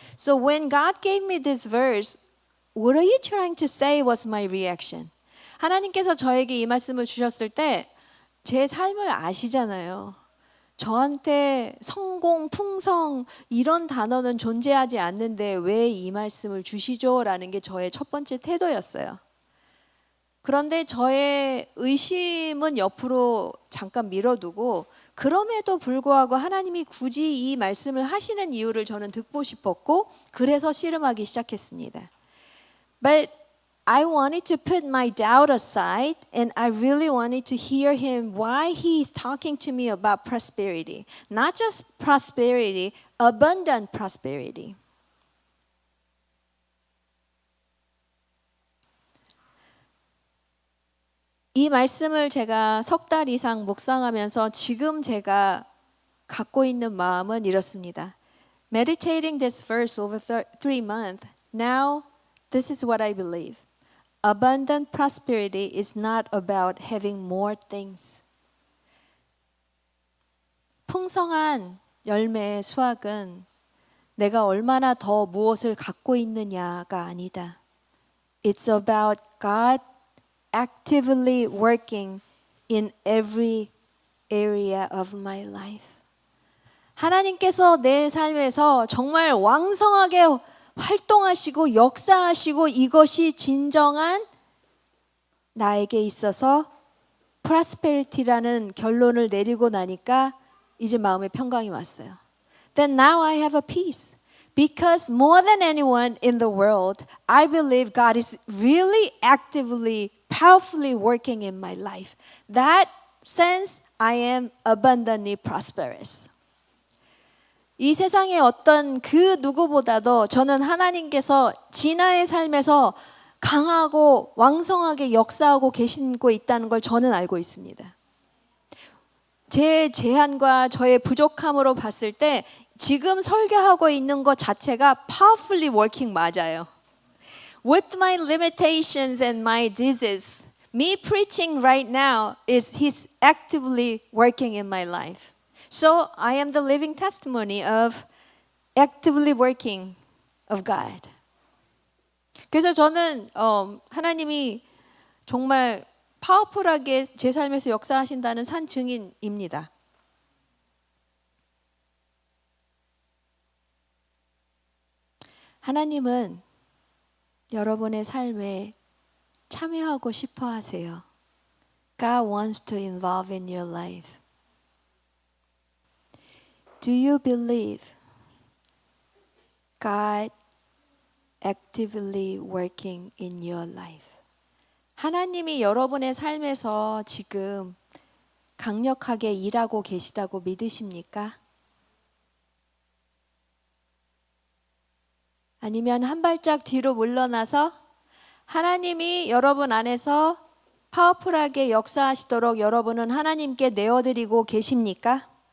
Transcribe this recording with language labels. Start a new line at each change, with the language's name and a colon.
English: So when God gave me this verse, what are you trying to say was my reaction.
Korean: 하나님께서 저에게 이 말씀을 주셨을 때 제 삶을 아시잖아요. 저한테 성공, 풍성 이런 단어는 존재하지 않는데 왜 이 말씀을 주시죠? 라는 게 저의 첫 번째 태도였어요. 그런데 저의 의심은 옆으로 잠깐 밀어두고 그럼에도 불구하고 하나님이 굳이 이 말씀을 하시는 이유를 저는 듣고 싶었고 그래서 씨름하기 시작했습니다.
English: But I wanted to put my doubt aside and I really wanted to hear him why he is talking to me about prosperity. Not just prosperity, abundant prosperity.
Korean: 이 말씀을 제가 석 달 이상 묵상하면서 지금 제가 갖고 있는 마음은 이렇습니다.
English: Meditating this verse over 3 months, now this is what I believe. Abundant prosperity is not about having more things.
Korean: 풍성한 열매의 수확은 내가 얼마나 더 무엇을 갖고 있느냐가 아니다.
English: It's about God actively working in every area of my life.
Korean: 하나님께서 내 삶에서 정말 왕성하게 활동하시고 역사하시고 이것이 진정한 나에게 있어서 prosperity라는 결론을 내리고 나니까 이제 마음에 평강이 왔어요.
English: Then now I have a peace. Because more than anyone in the world, I believe God is really actively, powerfully working in my life. That sense, I am abundantly prosperous.
Korean: 이 세상의 어떤 그 누구보다도 저는 하나님께서 진아의 삶에서 강하고 왕성하게 역사하고 계시고 있다는 걸 저는 알고 있습니다. 제 제한과 저의 부족함으로 봤을 때 지금 설교하고 있는 것 자체가
English: powerfully working
Korean: 맞아요.
English: With my limitations and my disease, me preaching right now is He's actively working in my life. So I am the living testimony of actively working of God.
Korean: 그래서 저는 하나님이 정말 파워풀하게 제 삶에서 역사하신다는 산 증인입니다. 하나님은 여러분의 삶에 참여하고 싶어 하세요.
English: God wants to involve in your life. Do you believe God actively working in your life?
Korean: 하나님이 여러분의 삶에서 지금 강력하게 일하고 계시다고 믿으십니까? 아니면 한 발짝 뒤로 물러나서 하나님이 여러분 안에서 파워풀하게 역사하시도록 여러분은 하나님께 내어드리고 계십니까?